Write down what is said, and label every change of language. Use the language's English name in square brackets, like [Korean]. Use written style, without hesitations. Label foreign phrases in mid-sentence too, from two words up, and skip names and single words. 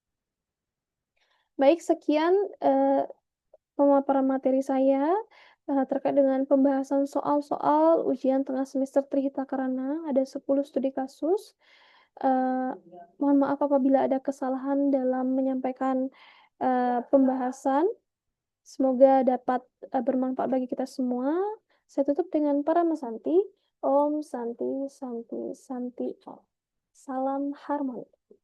[Indonesian] Baik, sekian pemaparan materi saya terkait dengan pembahasan soal-soal ujian tengah semester Trihita Karana. Ada 10 studi kasus. Mohon maaf apabila ada kesalahan dalam menyampaikan pembahasan. Semoga dapat bermanfaat bagi kita semua. Saya tutup dengan Parama Santi. [Sanskrit] Om Santi Santi Santi Om. [Indonesian] Salam harmoni.